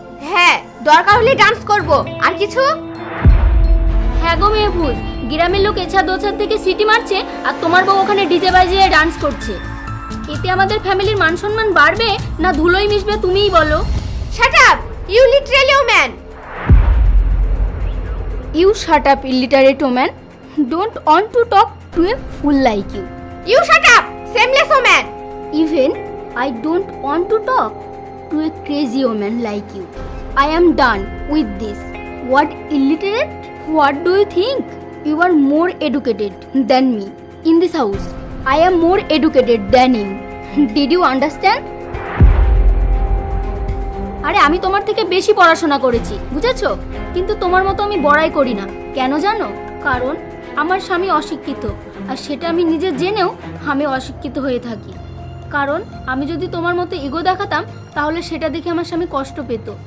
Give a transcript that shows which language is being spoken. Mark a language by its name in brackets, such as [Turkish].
[Bangla] হ্যাঁ, দরকার হলে ডান্স করব। আর কিছু? হ্যাঁ গো মেহফুজ, গ্রামের লোক এছাদ ওছাদ থেকে সিটি মারছে আর তোমার বউ ওখানে ডিজে বাজিয়ে ডান্স করছে। এতে আমাদের ফ্যামিলির মান সম্মান বাড়বে না ধুলোই মিশবে তুমিই বলো। [English] Shut up, you literally woman. You shut up, illiterate woman. Don't want to talk to a fool like you. You shut up, shameless woman. Even I don't want to talk to a crazy woman like you. I am done with this. What illiterate? What do you think? You are more educated than me in this house. I am more educated than you. Did you understand? [Bangla] আরে আমি তোমার থেকে বেশি পড়াশোনা করেছি, বুঝেছো? কিন্তু তোমার মতো আমি বড়াই করি না। কেন জানো? কারণ আমার স্বামী অশিক্ষিত, আর সেটা আমি নিজে জেনেও আমি অশিক্ষিত হয়ে থাকি। কারণ আমি যদি তোমার মতো ইগো দেখাতাম তাহলে সেটা দেখে আমার স্বামী কষ্ট পেত।